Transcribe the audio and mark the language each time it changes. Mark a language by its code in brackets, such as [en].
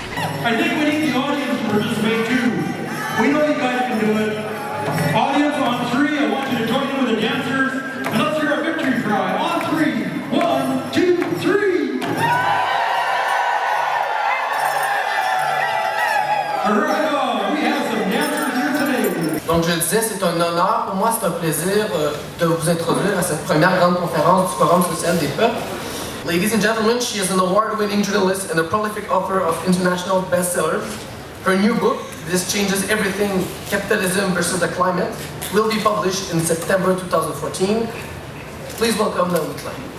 [en] I think we need the audience to participate too. We know you guys can do it. Audience on three, I want you to join in with the dancers. And let's hear a victory cry. On three. 1, 2, 3. All right, we have some dancers here today. [fr] Donc je le disais, c'est un honneur, pour moi c'est un plaisir de vous introduire à cette première grande conférence du Forum social des peuples. [en] Ladies and gentlemen, she is an award-winning journalist and a prolific author of international bestsellers. Her new book, This Changes Everything, Capitalism versus the Climate, will be published in September 2014. Please welcome Naomi Klein.